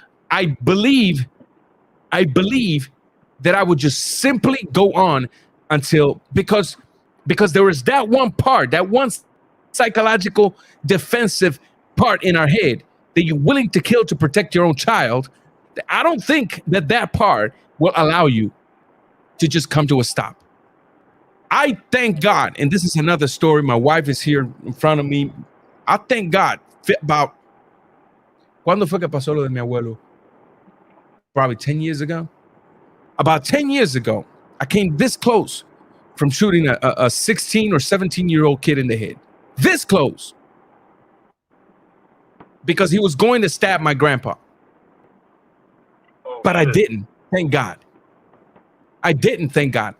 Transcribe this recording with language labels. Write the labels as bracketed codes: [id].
[en] I believe that I would just simply go on until, because there is that one part, that one psychological defensive part in our head that you're willing to kill to protect your own child. I don't think that part will allow you to just come to a stop. I thank God, and this is another story. My wife is here in front of me. [es] I thank God about, ¿cuándo fue que pasó lo de mi abuelo? [en] Probably 10 years ago. About 10 years ago, I came this close from shooting a 16 or 17-year-old kid in the head. This close. Because he was going to stab my grandpa. But I didn't, thank God. I didn't, thank God.